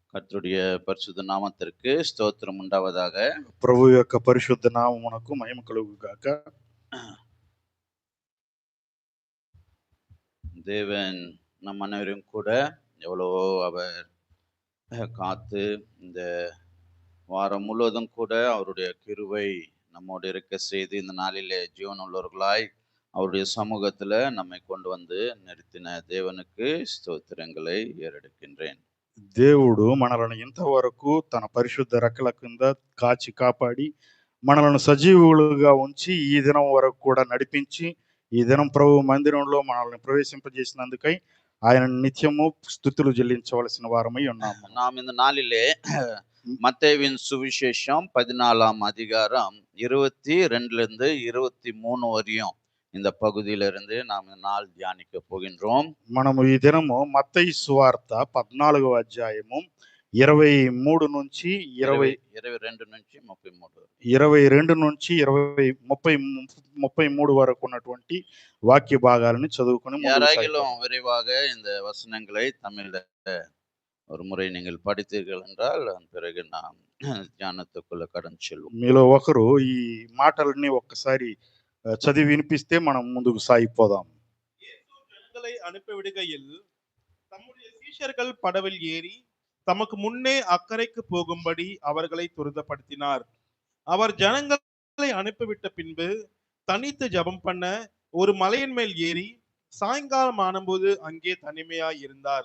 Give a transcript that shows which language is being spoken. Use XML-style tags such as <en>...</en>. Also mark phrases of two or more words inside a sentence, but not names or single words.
<ta>கர்த்தருடைய பரிசுத்த நாமத்திற்கு ஸ்தோத்திரம் உண்டாவதாக.</ta> <te>ప్రభు యొక్క పరిశుద్ధ నామమునకు మహిమ కలుగుగాక.</te> <ta>தேவன் நம் அனைவரும் கூட எவ்வளவோ அவர் காத்து இந்த வாரம் முழுவதும் கூட அவருடைய கிருபை நம்மோடு இருக்க செய்து இந்த நாளிலே ஜீவன் உள்ளவர்களாய் அவருடைய சமூகத்துல நம்மை கொண்டு வந்து நிறுத்தின தேவனுக்கு స్తోత్రங்களை ஏறெடுக்கின்றேன்.</ta> <te>దేవుడు మనలను ఇంతవరకు తన పరిశుద్ధ రెక్కల కింద కాచి కాపాడి మనలను సజీవులుగా ఉంచి ఈ దినం వరకు కూడా నడిపించి ఈ దినం ప్రభు మందిరంలో మనల్ని ప్రవేశింపజేసినందుకై ఆయన నిత్యము స్తుతులు చెల్లించవలసిన వారమై ఉన్నాము.</te> <ta>நாம் இந்த நாளிலே மத்தேயுவின் சுவிசேஷம் 14ஆம் அதிகாரம் 22 23 வரையும் இந்த பகுதியிலிருந்து நாம் நாள் தியானிக்க போகின்றோம்.</ta> <te>మనము ఈ దినము మత్తయి సువార్త 14వ అధ్యాయము 23 నుంచి 22 నుంచి 33 22 నుంచి 33 వరకు ఉన్నటువంటి వాక్య భాగాలను చదువుకుని</te> <ta>யாராகிலும் விரைவாக இந்த வசனங்களை தமிழ்ல ஒரு முறை நீங்கள் படித்தீர்கள் என்றால் அதன் பிறகு நாம் ஞானத்துக்குள்ள கடந்து செல்வோம்.</ta> <te>మీలో ఒకరు ఈ మాటలని ఒక్కసారి చదివి వినిపిస్తే మనం ముందుకు సాగిపోదాం.</te> <ta>ஜனங்களை அனுப்பிவிடுகையில் தம்முடைய சீஷர்கள் படவில் ஏறி தமக்கு முன்னே அக்கறைக்கு போகும்படி அவர்களை துரிதப்படுத்தினார். அவர் ஜனங்களை அனுப்பிவிட்ட பின்பு தனித்து ஜெபம் பண்ண ஒரு மலையின் மேல் ஏறி சாயங்காலம் ஆனபோது அங்கே தனிமையாய் இருந்தார்.</ta>